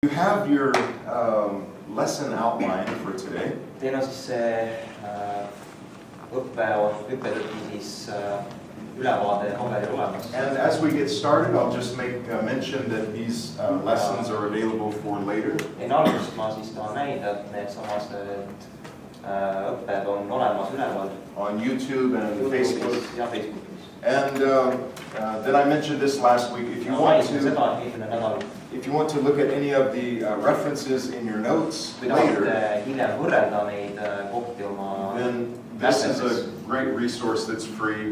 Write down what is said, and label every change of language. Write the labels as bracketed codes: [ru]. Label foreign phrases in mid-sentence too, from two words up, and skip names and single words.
[en] You have your lesson outline for today. [et] Teil on siis see õppetunni siis ülevaade paberil olemas. [en] And as we get started, I'll just make mention that these lessons are available for later. [et] Enne algust ma siis tahan näida, et need samased õpped on olemas üleval [en] On YouTube and Facebook. [et] Ja Facebookis. [en] And then I mentioned this last week. If you want to look at any of the references in your notes later, then this is a great resource that's free.